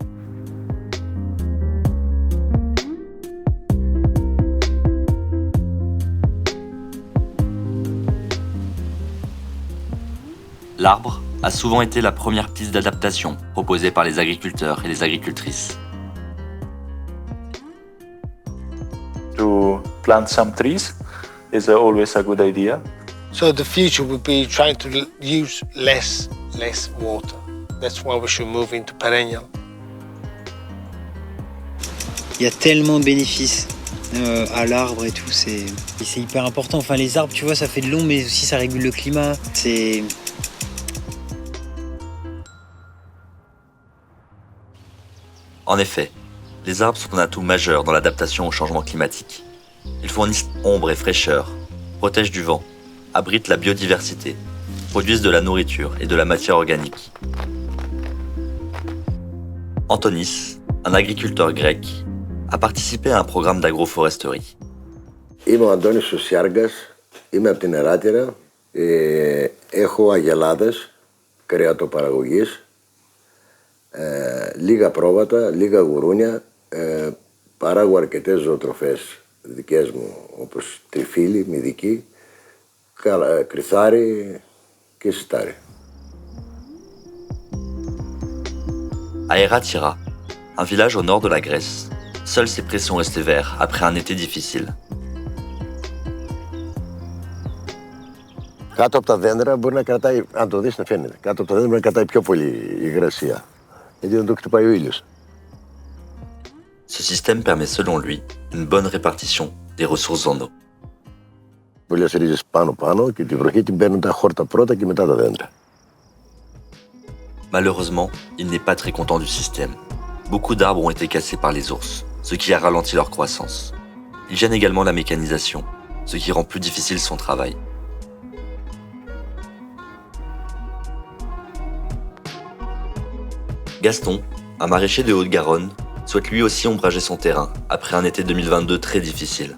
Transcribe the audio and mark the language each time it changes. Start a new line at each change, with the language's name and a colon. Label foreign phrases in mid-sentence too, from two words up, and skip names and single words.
French: L'arbre a souvent été la première piste d'adaptation proposée par les agriculteurs et les agricultrices.
English: To plant some trees is always a good idea. So the future would be trying to use less water. That's why we should move into perennial.
French: Il y a tellement de bénéfices à l'arbre et tout, c'est hyper important. Enfin, les arbres, tu vois, ça fait de l'ombre, mais aussi ça régule le climat. En effet, les arbres sont un atout majeur dans l'adaptation au changement climatique. Ils fournissent ombre et fraîcheur, protègent du vent, abritent la biodiversité, produisent de la nourriture et de la matière organique. Antonis, un agriculteur grec, a participé à un programme d'agroforesterie.
Greek: Είμαι ο Αντώνης ο Σιάργας, είμαι από την Εράτηρα, έχω αγελάδες κρεατοπαραγωγής, λίγα πρόβατα, λίγα γουρούνια, παράγω αρκετές ζωοτροφές δικές μου, όπως τριφύλι, μυδική, κρυθάρι και σιτάρι.
French: À Eratira, un village au nord de la Grèce, seuls ses prés sont restés verts après un été difficile.
Greek: Κάτω από τα δέντρα μπορεί να κρατάει, αν το δεις να φαίνεται, κάτω από τα δέντρα μπορεί να κρατάει πιο πολύ η υγρασία, γιατί δεν το χτυπάει ο ήλιος.
French: Ce système permet selon lui une bonne répartition des ressources en eau.
Greek: Πολλές ρίζες πάνω-πάνω και τη βροχή την παίρνουν τα χόρτα πρώτα και μετά τα δέντρα.
French: Malheureusement, il n'est pas très content du système. Beaucoup d'arbres ont été cassés par les ours, ce qui a ralenti leur croissance. Il gêne également la mécanisation, ce qui rend plus difficile son travail. Gaston, un maraîcher de Haute-Garonne, souhaite lui aussi ombrager son terrain après un été 2022 très difficile.